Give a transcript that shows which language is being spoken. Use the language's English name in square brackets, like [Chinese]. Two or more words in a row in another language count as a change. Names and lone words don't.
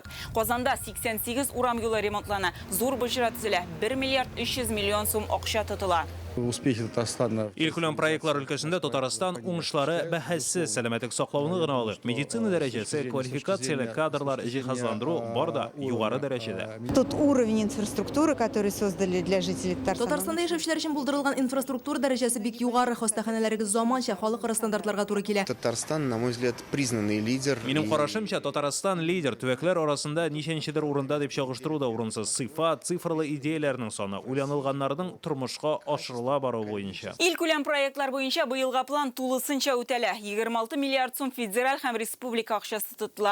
[Tatar] Казанда 88 урам юлы ремонтлана. Зур боҗра төзелә. 1 миллиард 300 миллион сум акча тотыла. [Russian] Успехи Татарстана. [Tatar] Ил күләм проектлар өлкәсендә Татарстан уңышлары бәһәссез сәламәтлек саклауны гына алыр. Медицина дәрәҗәсе, квалификацияле кадрлар җиһазландыру бар да югары дәрәҗәдә. [Russian] Тот уровень инфраструктуры, который создали для жителей Татарстана. [Tatar] Татарстанда яшәүчеләр өчен булдырылган инфраструктура дәрәҗәсе бик югары, хастаханәләрегез заманча, халыкара стандартларга туры килә. [Russian] Татарстан, на мой взгляд, признанный лидер. [Tatar] Минем карашымча, Татарстан лидер. Төбәкләр арасында ничәнчедер урында дип чагыштыру да урынсыз. Сыйфат, цифрлы идеяләрнең саны, уйланылганнарның тормышка ашырыла ачыла бару буенча. Ил күләм проектлар буенча быелга план тулысынча үтәлә. 26 миллиард сум федераль һәм республика акчасы тотыла.